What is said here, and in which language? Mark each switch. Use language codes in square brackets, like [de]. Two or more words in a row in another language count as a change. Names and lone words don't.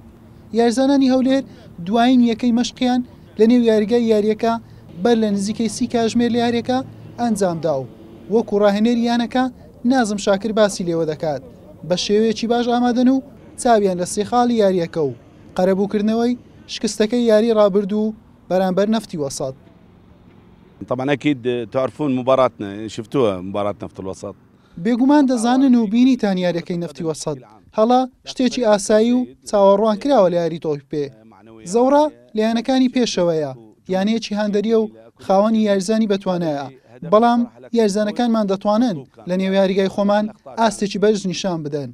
[ckb] یارزانانی هەولێر دوایین یەکەی مەشقیان لە نێو یاریگای یاریەکە بەر لە نزیکەی 30 کاتژمێر لە یاریەکە ئەنجامدا و وەکو ڕاهێنەری یانەکە نازم شاکر باسی لێوە دەکات بە شێوەیەکی باش ئامادەن و چاویان لە سێخاڵی یاریەکە و قەرەبووکردنەوەی شکستەکەی یاری ڕابردوو بەرامبەر نەفتی وەسەط. [ar] طبعا اكيد تعرفون مباراتنا شفتوها مباراه نفط الوسط. [ckb] بێگومان دەزانن و بینیتان یاریەکەی نەفتی وەسەط هەڵا شتێکی ئاسایی و چاوەڕوان کراوە لە یاری تۆی پێ. زەوڕا لایەنەکانی پێشەوەیە یانەیەکی هەندەریە و خاوەنی یارزانی بەتوانایە بەڵام یارزانەکانمان دەتوانن لە نێو یاریگای خۆمان ئاستێکی بەرز نیشان بدەن.